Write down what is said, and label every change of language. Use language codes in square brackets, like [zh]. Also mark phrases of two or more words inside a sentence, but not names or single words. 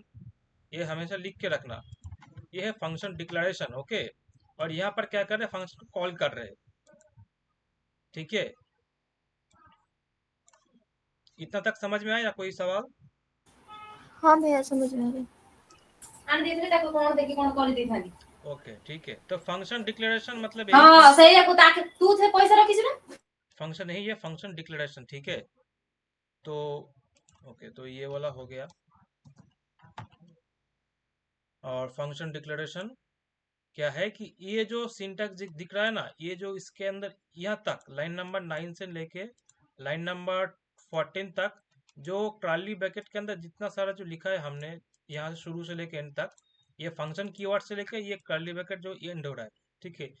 [hi] ये हमेशा लिख के रखना, ये है [en] function declaration, [hi] ओके। और यहाँ पर क्या कर रहे हैं, फंक्शन को कॉल कर रहे हैं, ठीक है। इतना तक समझ में आया या कोई सवाल? हाँ भैया समझ में आ गई। [or] आने ଦେଇଥିଲେ ତାକୁ କଣ ଦେଖି କଣ କରିଦେଇଥାନ୍ତି। [hi] ओके ठीक है, तो [en] function declaration [hi] मतलब यही कि [or] ହଁ ସେଇଆକୁ ତାକୁ ତୁ ସେ ପଇସା ରଖିଛୁ ନା। [hi] फंक्शन नहीं, ये [en] function declaration, [hi] ठीक है। तो ओके, तो ये वाला हो गया। और [en] function declaration [hi] क्या है कि ये जो सिंटैक्स दिख रहा है ना, ये जो इसके अंदर यहाँ तक [en] line number [hi] 9 से लेके [en] line number [hi] 14 तक, जो [en] trolley bracket [hi] के अंदर जितना सारा जो लिखा है हमने, यहाँ से शुरू से लेके एंड तक, ये [en] function keyword [hi] से लेके ये [en] curly bracket [hi] जो एंड हो रहा है, ठीक है।